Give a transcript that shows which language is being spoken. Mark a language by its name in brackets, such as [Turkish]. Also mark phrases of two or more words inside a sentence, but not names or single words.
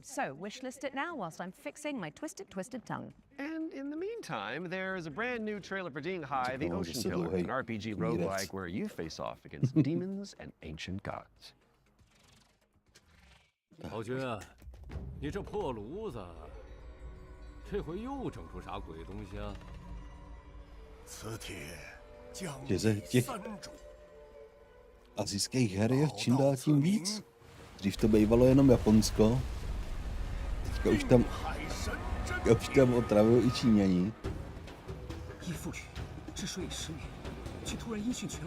[English] So wishlist it now whilst I'm fixing my twisted tongue. And in the meantime, there's a brand new trailer for Dinghai, the Ocean Pillar, an RPG roguelike where you face off against demons and ancient gods. [Chinese] 老君，你这破炉子，这回又整出啥鬼东西啊？磁铁降 [Czech] Těch asijských her je čím dál tím víc. Dřív to bývalo jenom Japonsko. Teďka už tam otravují i Číňani. [Chinese] 依父语，治水已10年，却突然音讯全无。